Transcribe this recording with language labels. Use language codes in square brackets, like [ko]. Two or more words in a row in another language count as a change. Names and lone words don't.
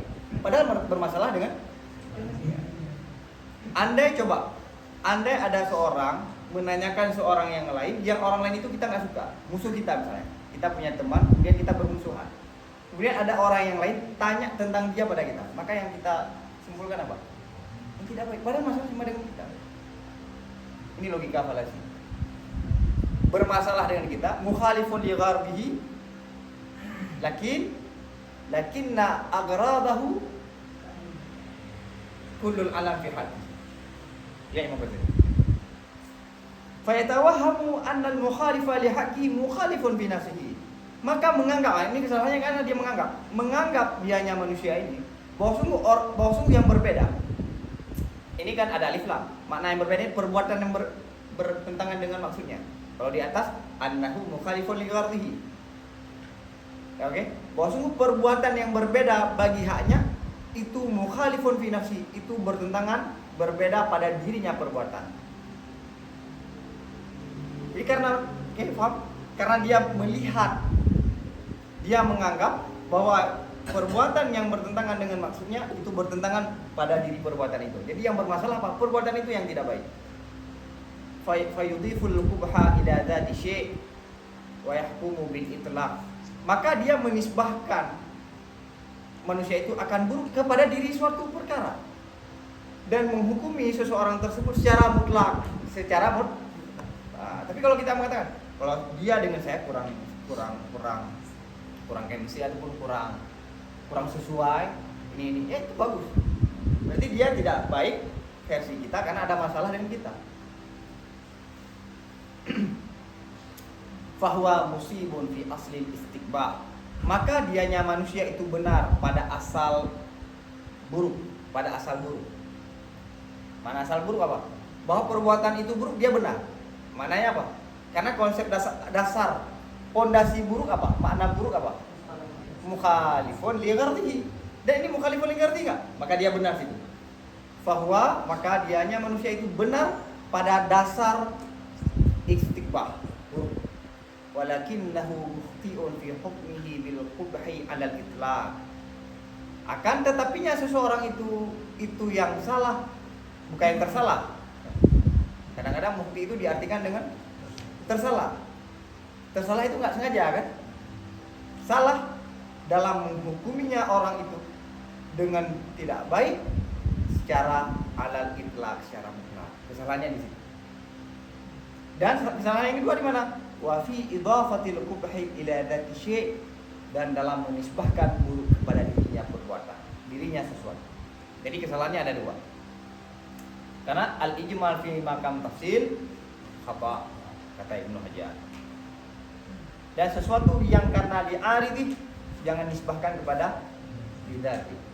[id] Padahal bermasalah dengan andai ada seorang menanyakan seorang yang lain, yang orang lain itu kita nggak suka, musuh kita misalnya. Kita punya teman, kemudian kita bermusuhan. Kemudian ada orang yang lain tanya tentang dia pada kita. Maka yang kita simpulkan apa? Yang tidak baik. Padahal masalah cuma dengan kita. Ini logika falasi. Bermasalah dengan kita, [ar] مخالف لغربه، لكن أغراضه كل العالم في حديث. [id] Ya Imam Ghazali. [ar] فيتوهم أن المخالف لحقه مخالف بنفسه. [id] Maka menganggap, ini kesalahannya karena dia menganggap dianya manusia ini bahwa sungguh yang berbeda. Ini kan ada alif lam. Makna yang berbeda, perbuatan yang bertentangan dengan maksudnya. Kalau di atas [ar] أنه مخالف لغرضه. [id] Oke? Bahwa sungguh perbuatan yang berbeda bagi haknya itu [ar] مخالف في نفسي, [id] itu bertentangan, berbeda pada dirinya perbuatan. Jadi karena dia melihat, dia menganggap bahwa perbuatan yang bertentangan dengan maksudnya itu bertentangan pada diri perbuatan itu. Jadi yang bermasalah apa? Perbuatan itu yang tidak baik. [ar] فيضيف القبح إلى ذات شيء ويحكم بالإطلاق. [id] Maka dia menisbahkan manusia itu akan buruk kepada diri suatu perkara dan menghukumi seseorang tersebut secara mutlak, tapi kalau kita mengatakan kalau dia dengan saya kurang chemistry ataupun kurang sesuai ini itu bagus. Berarti dia tidak baik versi kita karena ada masalah dengan kita. [ar] فهو مصيب في أصل الاستقباح. [id] Maka dianya manusia itu benar pada asal buruk. Mana asal buruk apa? Bahwa perbuatan itu buruk, dia benar. Maknanya apa? Karena konsep dasar pondasi buruk apa? Makna buruk apa? [ar] مخالف لغرضه. [id] Dan ini [ar] مخالف لغرضه [id] enggak? Maka dia benar situ. Fahuwa, maka dianya manusia itu benar pada dasar istiqbah buruk. [ar] ولكنه مخطئ في حكمه بالقبح على الإطلاق. [id] Akan tetapinya seseorang itu yang salah, bukan yang tersalah. Kadang-kadang mukhti itu diartikan dengan tersalah. Tersalah itu enggak sengaja kan? Salah dalam menghukuminya orang itu dengan tidak baik secara [ar] على الإطلاق, [id] secara mutlak. Kesalahannya di situ. Dan kesalahan yang kedua di mana? [ar] وفي إضافة القبح إلى ذات شيء', [id] dan dalam menisbahkan buruk kepada dirinya perbuatan, dirinya sesuatu. Jadi kesalahannya ada dua. Karena [ar] الإجمال في مقام التفصيل خطأ, [id] kata Ibnu Hajar. Dan sesuatu yang karena diaridi jangan nisbahkan kepada dzati.